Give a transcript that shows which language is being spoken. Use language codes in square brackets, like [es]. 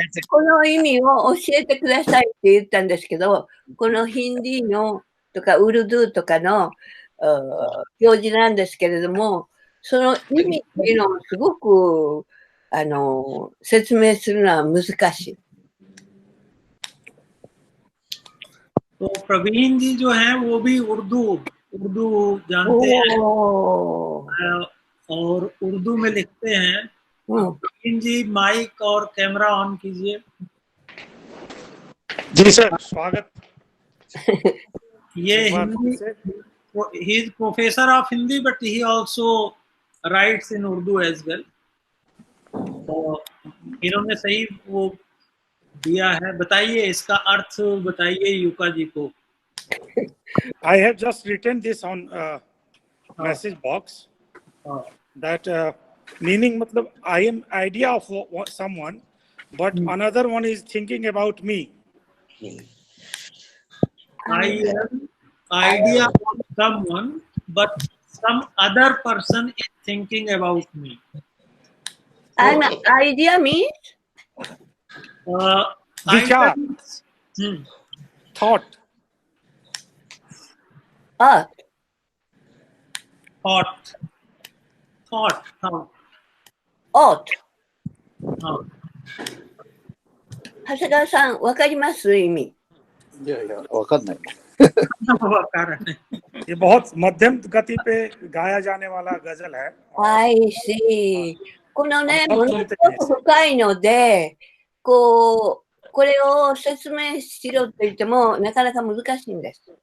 [ja] この意味を教えてくださいって言ったんですけど、このヒンディーのとかウルドゥーとかの表示なんですけれども、その意味っていうのをすごく説明するのは難しい。 [hi] तो प्रवीण जी जो हैं वो भी उर्दू जानते हैं और उर्दू में लिखते हैं। प्रवीण जी माइक और कैमरा ऑन कीजिए। जी सर, स्वागत। ये Hindi, [en] he is professor of Hindi but he also writes in Urdu as well. [hi] तो इन्होंने सही वो दिया है। बताइए इसका अर्थ बताइए युका जी को। [en] I have just written this on message box that meaning [hi] मतलब [en] I am idea of someone but another one is thinking about me. I am idea of someone but some other person is thinking about me. An idea means [hi] विचार, [en] thought, thought. thought, [hi] हाँ, [en] ought. [hi] हाँ. [ja] 長谷川さん、わかります意味。いやいや、わかんない。 [hi] ये बहुत मध्यम गति पे गाया जाने वाला गजल है. [en] I see. [ja] このね、あものすごく深いので、これを説明しろって言っても、なかなか難しいんです。